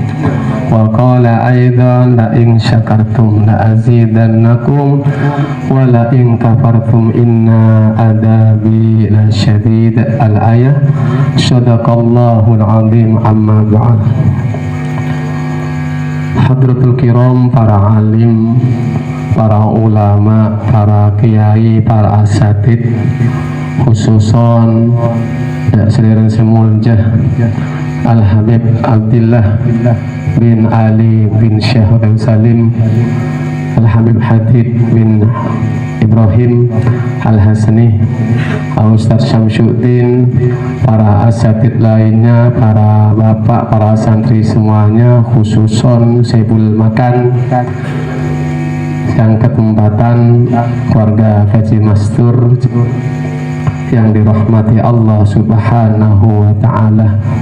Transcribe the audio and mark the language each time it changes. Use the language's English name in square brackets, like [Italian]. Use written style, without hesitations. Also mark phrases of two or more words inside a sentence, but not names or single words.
[Arabic] وقال أيضا لئن شكرتم لأزيدنكم ولئن كفرتم إن عذابي لشديد. الآية. صدق الله العظيم. أما بعد. حضرات الكرام, [Indonesian] para alim, para ulama, para kiai, para asatid, khususon sederhana semuljah Al-Habib Abdullah bin Ali bin Syekh Salim, Al-Habib Hadid bin Ibrahim Al-Hasani, Ustaz Syamsuddin, para asatid lainnya, para bapak, para santri semuanya, khususon Sebul Makan yang ketempatan keluarga Haji Mastur yang dirahmati Allah Subhanahu wa ta'ala.